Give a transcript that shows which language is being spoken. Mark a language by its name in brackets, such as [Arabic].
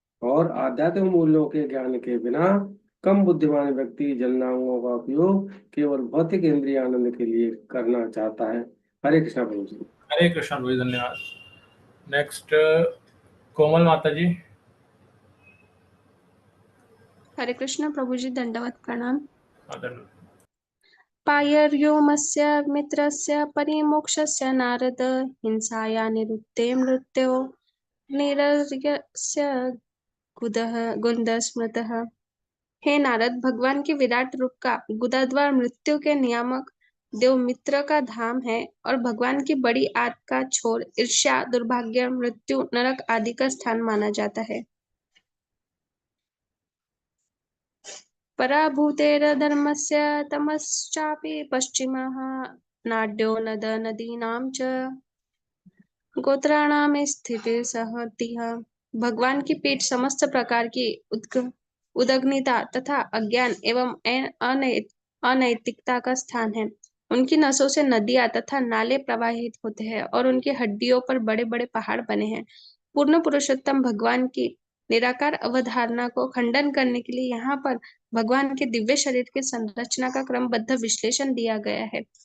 [Hindi] और आध्यात्मिक मूल्यों के ज्ञान के बिना कम बुद्धिमान व्यक्ति जन्नांगों का उपयोग केवल भौतिक इंद्रिय आनंद के लिए करना चाहता है। हरे कृष्णा प्रभु जी। हरे कृष्ण भाई, धन्यवाद। नेक्स्ट कोमल माता जी। हरे कृष्ण प्रभु जी, दंडवत प्रणाम। धन्यवाद। [Sanskrit] पायर्योमस्य मित्रस्य परिमोक्षस्य नारद हिंसाया निरुत्ते मृत्यो निरर्यस्य गुदः स्मृतः। [Hindi] हे नारद, भगवान के विराट रूप का गुदाद्वार मृत्यु के नियामक देव मित्र का धाम है और भगवान की बड़ी आत्म का छोर ईर्ष्या, दुर्भाग्य, मृत्यु, नरक आदि का स्थान माना जाता है। [Sanskrit] पराभूतेर्धर्मस्य तमश्चापि पश्चिमः नाड्यो नद नदीनां च गोत्राणां स्थितिः सहतिः। [Hindi] भगवान की पीठ समस्त प्रकार की उद्विग्नता तथा अज्ञान एवं अनैतिकता का स्थान है। उनकी नसों से नदियां तथा नाले प्रवाहित होते हैं और उनकी हड्डियों पर बड़े बड़े पहाड़ बने हैं। पूर्ण पुरुषोत्तम भगवान की निराकार अवधारणा को खंडन करने के लिए यहाँ पर भगवान के दिव्य शरीर की संरचना का क्रमबद्ध विश्लेषण दिया गया है।